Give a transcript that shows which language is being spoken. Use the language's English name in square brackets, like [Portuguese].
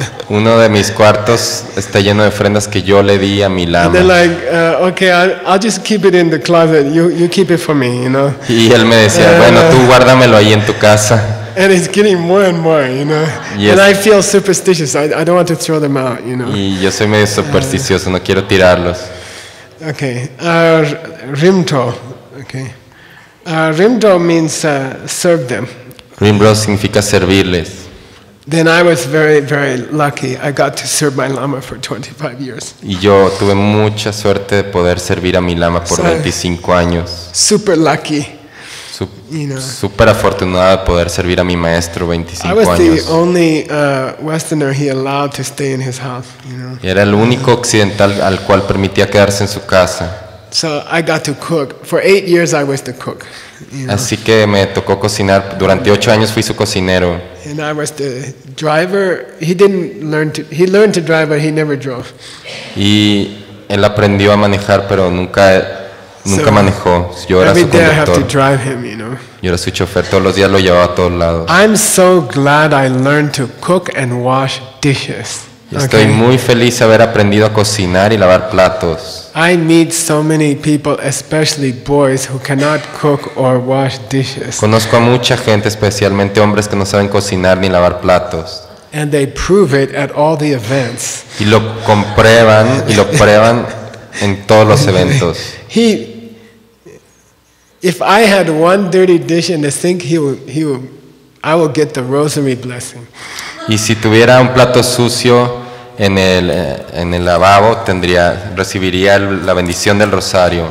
[Spanish] Uno de mis cuartos está lleno de ofrendas que yo le di a mi [English] And they're [Spanish] lama. [English] like, okay, I'll just keep it in the closet. You keep it for me, you know? [Spanish] Y él me decía, bueno, tú guárdamelo ahí en tu casa. [English] And it's getting more and more, you know? Yes. And I feel superstitious. I don't want to throw them out, you know? [Spanish] Y yo soy medio supersticioso, no quiero tirarlos. [English] Okay, rimto. Okay, rimto means serve them. [Spanish] Rimbo significa servirles. [English] Then I was very, very lucky. I got to serve my lama for 25 years. [Spanish] Y yo tuve mucha suerte de poder servir a mi lama por [English] Sorry. [Spanish] 25 años. [English] Super lucky. You know. [Spanish] Súper afortunado de poder servir a mi maestro [English] I [Spanish] 25 [English] was the [Spanish] años. [English] only Westerner he allowed to stay in his house, you know. [Spanish] Y era el único occidental al cual permitía quedarse en su casa. [English] So I got to cook. For 8 years I was the cook. You know. [Spanish] Así que me tocó cocinar. Durante 8 años fui su cocinero. [English] And I was the driver. He learned to drive, but he never drove. [Spanish] Y él aprendió a manejar, pero nunca [English] So, [Spanish] manejó. Yo era [English] Every [Spanish] su [English] day I have to [Spanish] conductor. [English] drive him, you know. [Spanish] Yo era su chofer. Todos los días lo llevaba a todos lados. [English] I'm so glad I learned to cook and wash dishes. [Spanish] Y estoy [English] Okay? [Spanish] muy feliz de haber aprendido a cocinar y lavar platos. [English] I meet so many people, especially boys, who cannot cook or wash dishes. [Spanish] Conozco a mucha gente, especialmente hombres que no saben cocinar ni lavar platos. [English] And they prove it at all the events. [Spanish] Y lo comprueban y lo prueban en todos los eventos. [English] If I had one dirty dish in the sink, I will get the rosary blessing. [Spanish] Y si tuviera un plato sucio en el lavabo, recibiría la bendición del rosario.